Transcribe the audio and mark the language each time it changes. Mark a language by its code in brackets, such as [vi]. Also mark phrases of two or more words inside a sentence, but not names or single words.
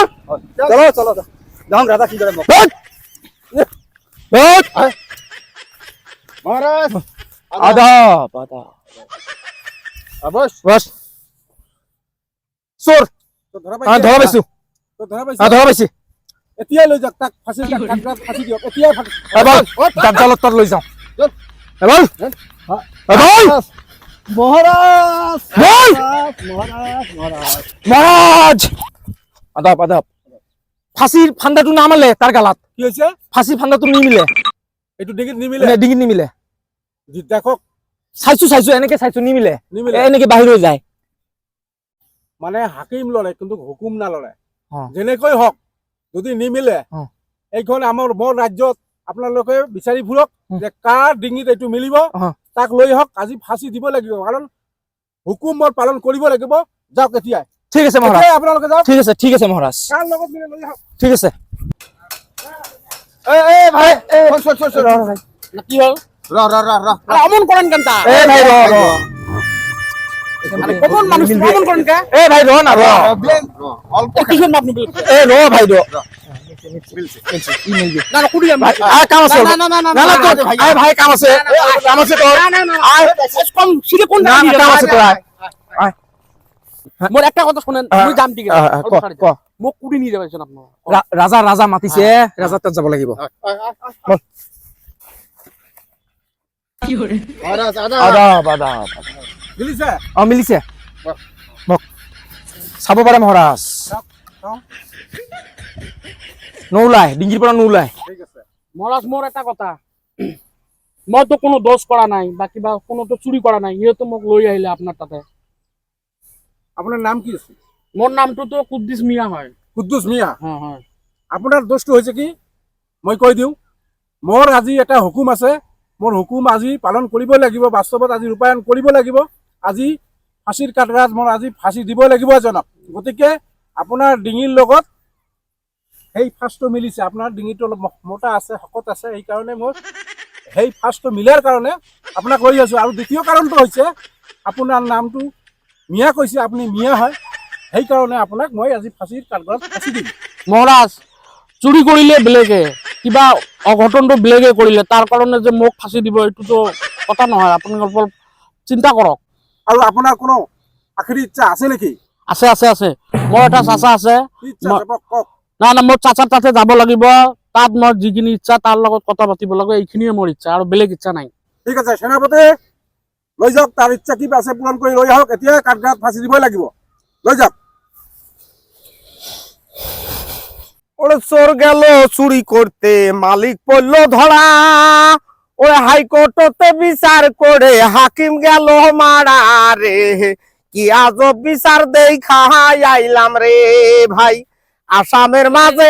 [bn] চলো চলো যাও, রাজা কি করে মহারাজ। আদাব আদাব। অবশ্য বস চোর। ধরা ধরা পাইছো, ধরা পাইছি। [as] এতিয়াই লৈ যাওক তাক, ফাঁচি ফাঁচি দিয়ক এতিয়াই। জালত তার লৈ যাও এবার। [bn] মহারাজ মহারাজ আদাব আদাব। ফাঁসির ফান্দাটো না মারলে তার গালাত। [as] কি হৈছে? ফাঁসির ফান্দাটো নিমিলে, এইটো ডিঙিত নিমিলে। ডিঙিত নিমিলে। দেখক চাইছো এনেকে চাইছো, নিমিলে নিমিলে। এনেকে বাহির হৈ যায়। [bn] মানে হাকিম লড়ে কিন্তু হুকুম না লড়ে। অ। [as] যেনেকৈ হওক যদি নিমিলে, অ। এইখন আমাৰ মোৰ ৰাজ্যত আপোনালোকে বিচাৰি ফুৰক যে কাৰ ডিঙিত এইটো মিলিব, অ। তাক লৈ হওক। আজি ফাঁচি দিব লাগিব, কাৰণ হুকুম মোৰ পালন কৰিব লাগিব। যাওক এতিয়াই। ঠিক আছে মহারাজ, এতিয়াই আপোনালোকে যাওক। ঠিক আছে ঠিক আছে মহারাজ, কাৰ লগত মিলে লৈ আহক। ঠিক আছে। [bn] ভাই কি হল? অমন করেন কেন তা? এ ভাই র র। কমন মানুষ অমন করেন কে? এ ভাই র না র। কিসের মাপ নিবি? এ র ভাই র। না না কুড়ি আমি। আর কাম আছে? না না না না না না তোর আয় ভাই কাম আছে, কাম আছে তোর। না না না কম সিলে কোন না কাম আছে তোর। আয় মোর একটা কথা শুনেন, মুই যাম ঠিক আছে। ক মোক কুড়ি নিয়ে যাবেন আপনারা। [as] রাজা রাজা মাতিছে, রাজা তাত যাব লাগিব। [bn] মহারাজ আদাব আদাব। [as] মিলিছে? মিলিছে। মোক চাব পাৰে মহারাজ। নৌলাই ডিঙ্গির পৰা নৌলাই। ঠিক আছে। মহারাজ মোর একটা কথা, মই তো কোনো দোষ করা নাই বা কিবা কোনো তো চুরি করা নাই, ইয়ে তো মোক লৈ আহিলে আপনার তাতে। আপোনাৰ নাম কি আছে? মোর নামটো তো কুদ্দিস মিয়া হয়। কুদ্দুস মিয়া। [bn] হ্যাঁ হ্যাঁ। [as] আপোনাৰ দোষটো হৈছে কি মই কৈ দিওঁ। মোৰ আজি এটা হুকুম আছে, মোৰ হুকুম আজি পালন কৰিব লাগিব। বাস্তৱত আজি ৰূপায়ণ কৰিব লাগিব। আজি ফাঁচীৰ কাঠগড়াত মোৰ আজি ফাঁচি দিব লাগিব এজনক। গতিকে আপোনাৰ ডিঙিৰ লগত সেই ফাঁচটো মিলিছে। আপোনাৰ ডিঙিটো অলপ মোটা আছে, শকত আছে, সেইকাৰণে মোৰ সেই ফাঁচটো মিলাৰ কাৰণে আপোনাক লৈ আছোঁ। আৰু দ্বিতীয় কাৰণটো হৈছে আপোনাৰ নামটো মিয়া কৈছে, আপুনি মিয়া হয়, সেইকাৰণে আপোনাক মই আজি ফাঁচীৰ কাঠগড়াত ফাঁচি দিম। মহারাজ চুরি করিলে বেলেগে, কিবা অঘটনটো বেলেগে করিলে, তার কারণে যে মোক ফাঁসি দিব এইটো তো কথা নহয়। আপুনি অল্প চিন্তা কৰক। আৰু আপোনাৰ কোনো আখেৰি ইচ্ছা আছে নেকি? আছে আছে আছে, মোৰ এটা চাচা আছে। কি ইচ্ছা আছে কওক। না না মোৰ চাচাৰ তাতে যাব লাগিব, তাত মোৰ যিখিনি ইচ্ছা তাৰ লগত কথা পাতিব লাগিব, এইখিনিয়ে মোৰ ইচ্ছা, আৰু বেলেগ ইচ্ছা নাই। ঠিক আছে সেনাপতি, লৈ যাওক। তাৰ ইচ্ছা কি আছে পূৰণ কৰি লৈ আহক। এতিয়া কাঠগড়াত ফাঁচি দিবই লাগিব। লৈ যাওক। [bn] ওরে চোর গেল চুরি করতে, মালিক পড়ল ধরা। ওরে হাইকোর্টতে বিচার করে হাকিম গেল মারা রে। কি আজব বিচার দেখা আইলাম রে ভাই আসামের মাঝে।